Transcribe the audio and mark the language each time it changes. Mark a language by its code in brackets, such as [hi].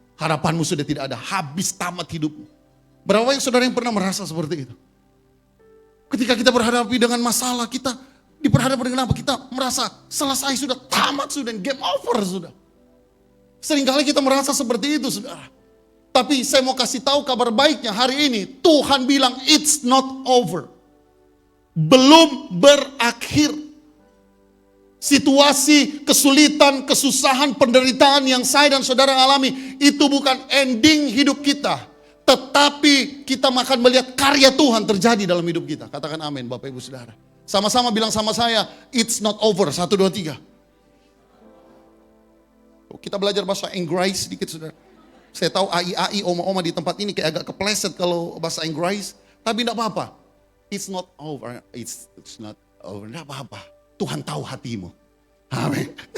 [id] Harapanmu sudah tidak ada, habis tamat hidupmu. Berapa yang saudara yang pernah merasa seperti itu? Ketika kita berhadapi dengan masalah, kita diperhadapkan dengan apa? Kita merasa selesai sudah, tamat sudah, game over sudah. Seringkali kita merasa seperti itu, saudara. Tapi saya mau kasih tahu kabar baiknya hari ini. Tuhan bilang [en] it's not over. [id] Belum berakhir. Situasi, kesulitan, kesusahan, penderitaan yang saya dan saudara alami, itu bukan ending hidup kita. Tetapi kita akan melihat karya Tuhan terjadi dalam hidup kita. Katakan amin Bapak Ibu Saudara. Sama-sama bilang sama saya, [en] it's not over. [id] 1, 2, 3. Kita belajar bahasa Inggris sedikit saudara. Saya tahu AI oma-oma di tempat ini kayak agak kepleset kalau bahasa Inggris. Tapi tidak apa-apa. [en] It's not over. It's not over. [id] Tidak apa-apa. Tuhan tahu hatimu. Amin.